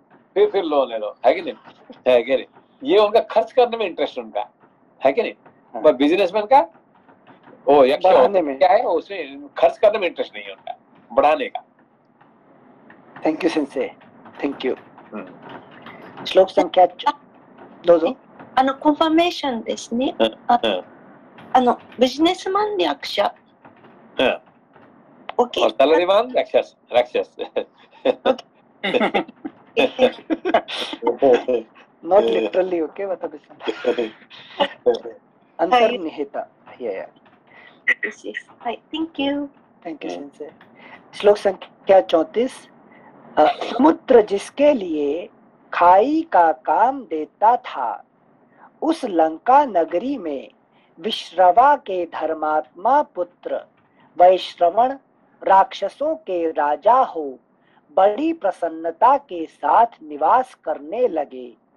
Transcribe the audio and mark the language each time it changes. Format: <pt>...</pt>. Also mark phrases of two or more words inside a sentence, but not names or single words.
<hi>फिर लोन ले लो, है कि नहीं, है कि नहीं। ये उनका खर्च करने में इंटरेस्ट उनका, है कि नहीं। पर बिजनेसमैन का वो बढ़ाने में क्या है, उसमें खर्च करने में इंटरेस्ट नहीं है उनका, बढ़ाने का।</hi> <en>thank you sensei, thank you.</en> <hi>श्लोक संख्या 2</hi> <ja>confirmation ですね。ビジネスマンで役者。</ja> <hi>ओके। और सैलरीमैन राक्षस।</hi> <en>Not literally,</en> <hi>okay, बता दे। अंतर्निहित।</hi> <en>Hi, thank you. Thank you</en> <hi>सेंसे। श्लोक संख्या 34। समुद्र जिसके लिए खाई का काम देता था, उस लंका नगरी में विश्रवा के धर्मात्मा पुत्र वैश्रवण राक्षसों के राजा हो बड़ी प्रसन्नता के साथ निवास करने लगे।</hi>